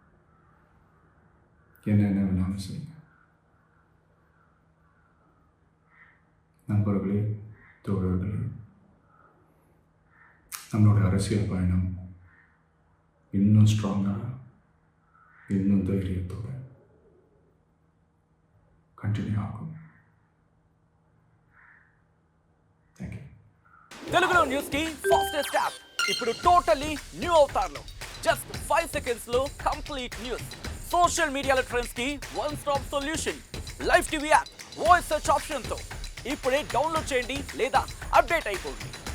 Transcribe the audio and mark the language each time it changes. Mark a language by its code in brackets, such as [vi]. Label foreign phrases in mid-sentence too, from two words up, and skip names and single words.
[ta] என்ன வேணாலும் செய்யுங்க. நண்பர்களே, தோழர்களே, நம்மளோட அரசியல் பயணம் இன்னும் ஸ்ட்ராங்காக, இன்னும் தைரியத்தோடு కంటిన్యూ ఆகும். [en] thank you. [te] తెలుగులో న్యూస్ కి [en] fastest app [te] ఇప్పుడు [en] totally new [te] అవతార్లో [en] just 5 seconds [te] లో [en] complete news. social media [te] ట్రెండ్స్ కి [en] one stop solution live TV app voice search option [te] తో ఇప్పుడే డౌన్లోడ్ చేయండి లేదా అప్డేట్ అయిపోండి.